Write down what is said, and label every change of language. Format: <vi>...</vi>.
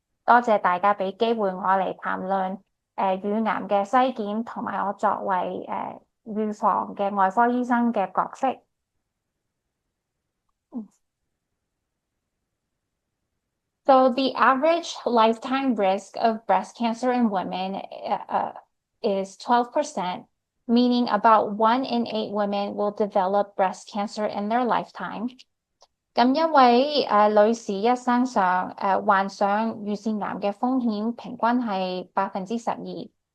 <yue>多謝大家俾機會我嚟談論乳癌嘅篩檢同埋我作為預防嘅外科醫生嘅角色。</yue> <en>So the average lifetime risk of breast cancer in women is 12%, meaning about 1 in 8 women will develop breast cancer in their lifetime.</en> <yue>咁因為女士一生上患上乳腺癌嘅風險平均係12%。</yue>